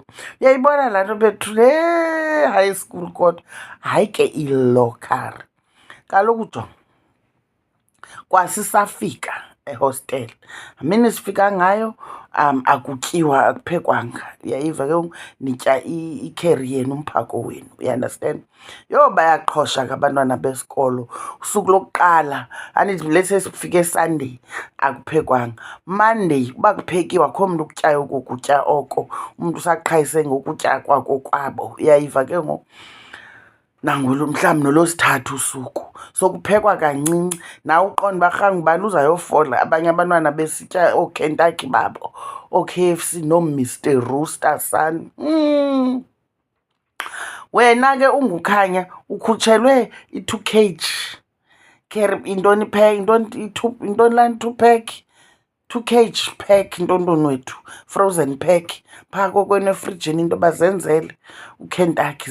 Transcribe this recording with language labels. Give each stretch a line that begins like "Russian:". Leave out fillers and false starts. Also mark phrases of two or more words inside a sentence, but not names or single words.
Xhosa: Uyayibona laa nto bethu le
English: high school
Xhosa: kodwa hayi ke ilokhari kaloku jonga kwasisafika ehostel, amini sifika ngayo akutyiwa akuphekwanga, uyayiva ke nitya ikheri yenu umphako wenu, uyandastand. Yho bayaqhosha ke abantwana besikolo usuku lokuqala, andithi
English: let's say
Xhosa: sifike Sunday akuphekwanga. Monday uba kuphekiwe akho mntu ukutyayo oko kutya oko, umntu usaqhayise ngokutya kwako kwabo, uyayiva ke ngoku. Nangulo mhlawumbi nolosithathu usuku sokuphekwa kancinci, nawe uqonda uba rhangu ubani uzayofola. Abanye abantwana besitya ooKentucky babo, oo-KFC, noo-Mr Rooster sun. Wena ke unguKhanya ukhutshelwe i-2 kg intoni intoni lani 2 pack, 2 kg pack ntontoni wethu,
English: frozen pack
Xhosa: phaa kokwenu efrijini into bazenzele uKentucky.